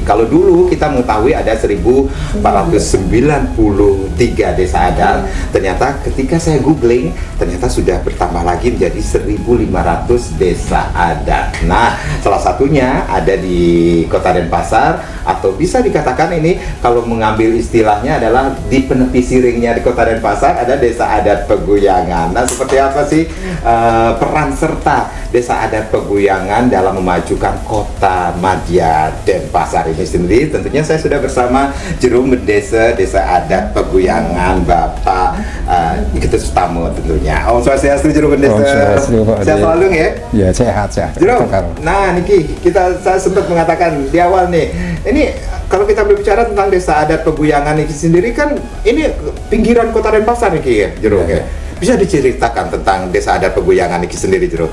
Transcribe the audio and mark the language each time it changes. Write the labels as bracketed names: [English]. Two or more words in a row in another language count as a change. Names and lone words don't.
[Indonesian] Kalau dulu kita mengetahui ada 1493 desa adat, ternyata ketika saya googling, ternyata sudah bertambah lagi menjadi 1500 desa adat. Nah, salah satunya ada di Kota Denpasar, atau bisa dikatakan ini kalau mengambil istilahnya adalah di penepi siringnya di Kota Denpasar ada desa adat Peguyangan. Nah, seperti apa sih peran serta desa adat Peguyangan dalam memajukan Kota Madya Denpasar ini sendiri? Tentunya saya sudah bersama Juru Mendesa Desa Adat Peguyangan, Bapak Ignatius Sutamo tentunya. [Balinese] Om Swastiastu, [Indonesian] Juru Mendesa. Sehat selalu ya? Ya, sehat. Juru, nah Niki, saya sempat mengatakan di awal nih, ini kalau kita berbicara tentang Desa Adat Peguyangan ini sendiri kan ini pinggiran Kota Denpasar Niki ya, Juru ya. Bisa diceritakan tentang Desa Adat Peguyangan ini sendiri, Juru?